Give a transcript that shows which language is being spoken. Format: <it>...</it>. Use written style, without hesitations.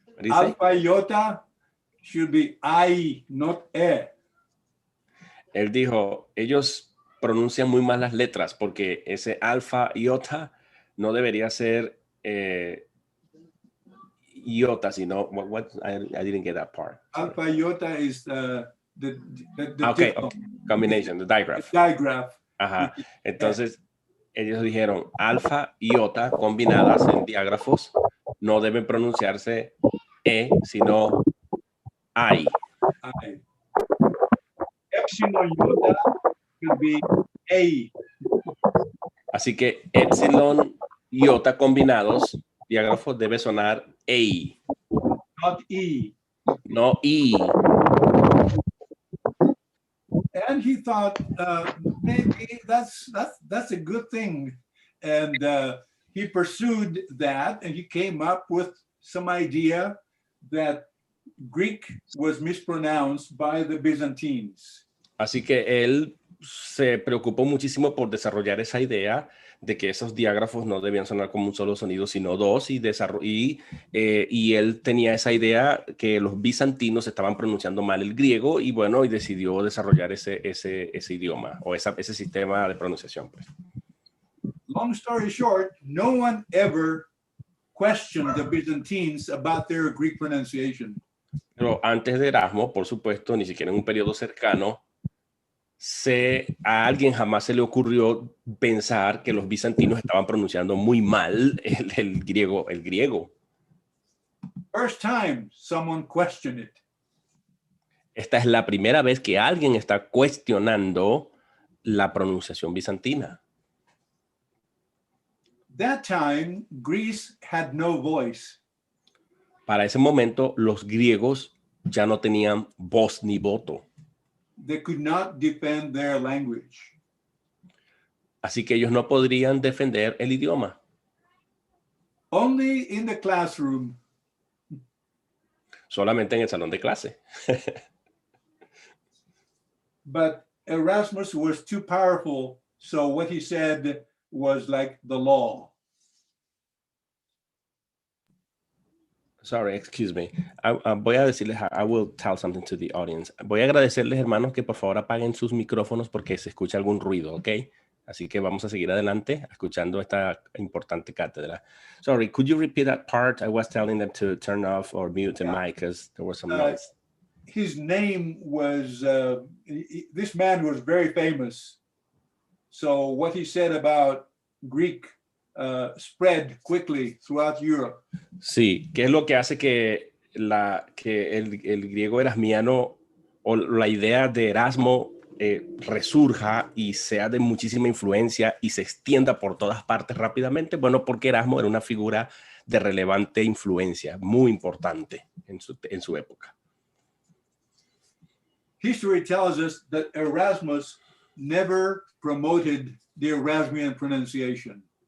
<en>Alpha iota should be I, not E.</en> <es>Él dijo, ellos pronuncian muy mal las letras porque ese alfa iota no debería ser iota, sino</es> <en>what I didn't get that part. Alpha iota is the okay, combination, the digraph. The digraph. Ajá.</en> <es>Entonces ellos dijeron alfa y iota combinadas en diágrafos no deben pronunciarse E, sino I.</es> <en>Epsilon iota should be A.</en> <es>Así que epsilon y iota combinados, diágrafos debe sonar A.</es> <en>Not E.</en> <es>No E.</es> <en>And he thought maybe that's a good thing, and he pursued that, and he came up with some idea that Greek was mispronounced by the Byzantines.</en> <es>Así que él se preocupó muchísimo por desarrollar esa idea de que esos diágrafos no debían sonar como un solo sonido, sino dos, y él tenía esa idea que los bizantinos estaban pronunciando mal el griego, y bueno, y decidió desarrollar ese idioma, o ese sistema de pronunciación, pues.</es> <en>Long story short, no one ever questioned the Byzantines about their Greek pronunciation.</en> <es>Pero antes de Erasmo, por supuesto, ni siquiera en un periodo cercano, a alguien jamás se le ocurrió pensar que los bizantinos estaban pronunciando muy mal el griego.</es> <en>First time someone questioned it.</en> <es>Esta es la primera vez que alguien está cuestionando la pronunciación bizantina.</es> <en>That time, Greece had no voice.</en> <es>Para ese momento, los griegos ya no tenían voz ni voto.</es> <en>They could not defend their language.</en> <es>Así que ellos no podrían defender el idioma.</es> <en>Only in the classroom</en> <es>Solamente en el salón de clase.</es> <en>but Erasmus was too powerful, so what he said was like the law. Sorry, excuse me.</en> <es>Voy a decirles,</es> <en>I will tell something to the audience.</en> <es>Voy a agradecerles, hermanos, que por favor apaguen sus micrófonos porque se escucha algún ruido, ¿ok? Así que vamos a seguir adelante escuchando esta importante cátedra.</es> <en>Sorry, could you repeat that part? I was telling them to turn off or mute the mic because there was some noise. His name was, this man was very famous. So what he said about Greek spread quickly throughout Europe.</en> <es>Sí, ¿qué es lo que hace que el griego erasmiano o la idea de Erasmo resurja y sea de muchísima influencia y se extienda por todas partes rápidamente? Bueno, porque Erasmo era una figura de relevante influencia, muy importante en su época.</es> <en>History tells us that Erasmus never promoted the Erasmian pronunciation.</en>